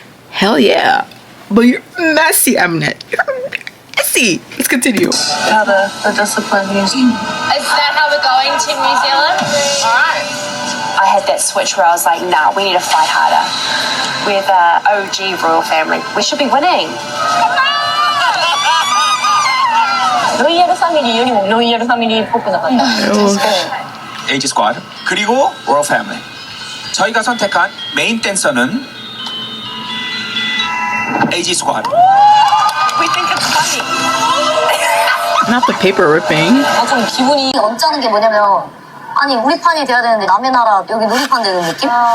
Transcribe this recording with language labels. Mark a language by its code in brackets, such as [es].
[en] Hell yeah. But you're messy, Mnet. You're messy. Let's continue. How the discipline is. Is that how we're going to New Zealand? Alright. I had that switch where I was like, nah, we need to fight harder. We're the OG royal family. We should be winning. [ja] ロイヤルファミリーよりもロイヤルファミリーっぽくなかった。 [ko] 에이지 스쿼드 그리고 로열 패밀리. 저희가 선택한 메인 댄서는 에이지 스쿼드. [en] We think it's funny. Not the paper ripping. [ko] 좀 기분이 언짢은 게 뭐냐면 아니 우리 판이 돼야 되는데 남의 나라 여기 놀이판 되는 느낌?